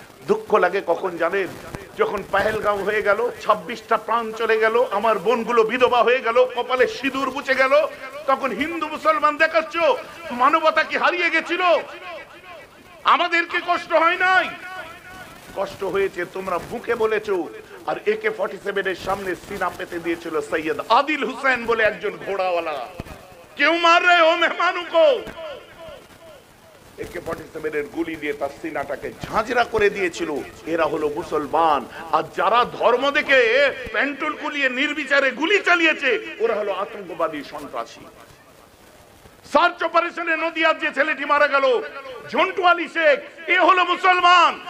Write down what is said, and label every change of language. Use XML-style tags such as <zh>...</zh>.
<bn>দুঃখ লাগে কখন জানেন? যখন পহেলগাঁও হয়ে গেল, 26টা প্রাণ চলে গেল, আমার বোনগুলো বিধবা হয়ে গেল, কপালে সিঁদুর মুছে গেল, তখন হিন্দু মুসলমান দেখাচ্ছ মানবতা কি হারিয়ে গেছিল? আমাদেরকে কষ্ট হয় নাই? কষ্ট হয়েছে, তোমরা বুকে বলেছো। আর AK-47 এর সামনে সিনা পেতে দিয়েছিল সৈয়দ আদিল হুসেন বলে একজন ঘোড়াওয়ালা।</bn> <hi>क्यों मार रहे हो मेहमानों को?</hi> <bn>AK-47 এর গুলি দিয়ে তার সিনাটাকে ঝাঁঝরা করে দিয়েছিল। এরা হলো মুসলমান। আর যারা ধর্ম দেখে পেন্টুল কুলিয়ে নির্বিচারে গুলি চালিয়েছে, ওরা হলো আতঙ্কবাদী সন্ত্রাসী। সার্চ অপারেশনে নদিয়ার যে ছেলেটি মারা গেল, ঝন্টু আলী শেখ, এ হলো মুসলমান।</bn>